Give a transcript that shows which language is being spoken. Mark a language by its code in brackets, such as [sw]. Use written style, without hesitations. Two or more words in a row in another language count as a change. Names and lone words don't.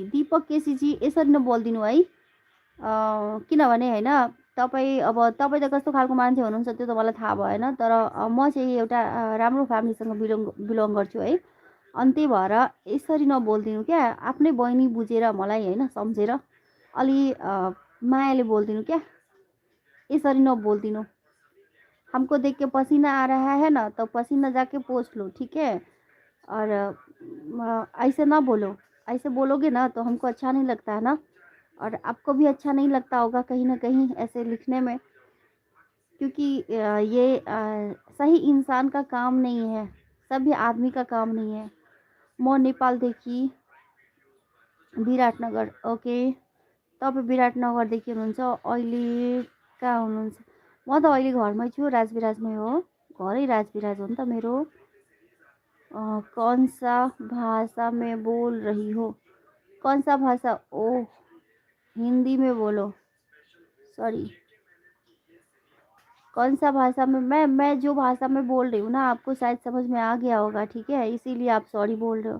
[ne] दीपक केसीजी यसरी नबोलिदिनु है, किनभने होइन तपाईँ, अब तपाईँ त कस्तो खालको मान्छे हुनुहुन्छ त्यो त मलाई थाहा भएन, तर म चाहिँ एउटा राम्रो फ्यामिलीसँग बिलोङ गर्छु है, अनि त्यही भएर यसरी नबोलिदिनु क्या, आफ्नै बहिनी बुझेर मलाई होइन सम्झेर, अलि मायाले बोलिदिनु क्या, यसरी नबोलिदिनु। [hi] हमको देख के पसीना आ रहा है ना, तो पसीना जाके पोंछ लो, ठीक है। और ऐसे ना बोलो, ऐसे बोलोगे ना तो हमको अच्छा नहीं लगता है ना, और आपको भी अच्छा नहीं लगता होगा कहीं ना कहीं ऐसे लिखने में, क्योंकि ये सही इंसान का काम नहीं है, सभी आदमी का काम नहीं है। [ne] म नेपालदेखि विराटनगर। ओके, तपाईँ विराटनगरदेखि हुनुहुन्छ, अहिले कहाँ हुनुहुन्छ? म त अहिले घरमै छु, राजविराजमै हो, घरै राजविराज हो नि त मेरो। [hi] कौन सा भाषा में बोल रही हो? कौन सा भाषा? ओह, हिंदी में बोलो, सॉरी। कौन सा भाषा में? मैं जो भाषा में बोल रही हूँ ना, आपको शायद समझ में आ गया होगा, ठीक है, इसीलिए आप सॉरी बोल रहे हो।